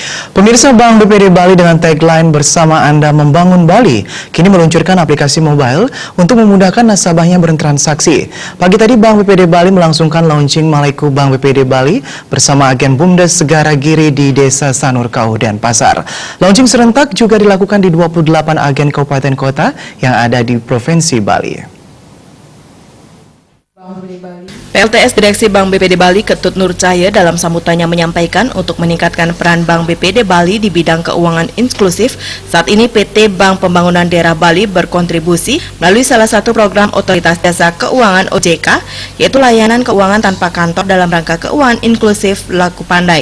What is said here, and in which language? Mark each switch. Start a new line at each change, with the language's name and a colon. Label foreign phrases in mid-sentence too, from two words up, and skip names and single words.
Indonesian: Pemirsa, Bank BPD Bali dengan tagline "Bersama Anda Membangun Bali" kini meluncurkan aplikasi mobile untuk memudahkan nasabahnya bertransaksi. Pagi tadi Bank BPD Bali melangsungkan launching Maleku Bank BPD Bali bersama agen BUMDes Segara Giri di Desa Sanur Kaudan Pasar. Launching serentak juga dilakukan di 28 agen kabupaten kota yang ada di Provinsi Bali. PLTS Direksi Bank BPD Bali Ketut Nur Cahya dalam sambutannya menyampaikan untuk meningkatkan peran Bank BPD Bali di bidang keuangan inklusif, saat ini PT Bank Pembangunan Daerah Bali berkontribusi melalui salah satu program Otoritas Jasa Keuangan OJK, yaitu layanan keuangan tanpa kantor dalam rangka keuangan inklusif Laku Pandai.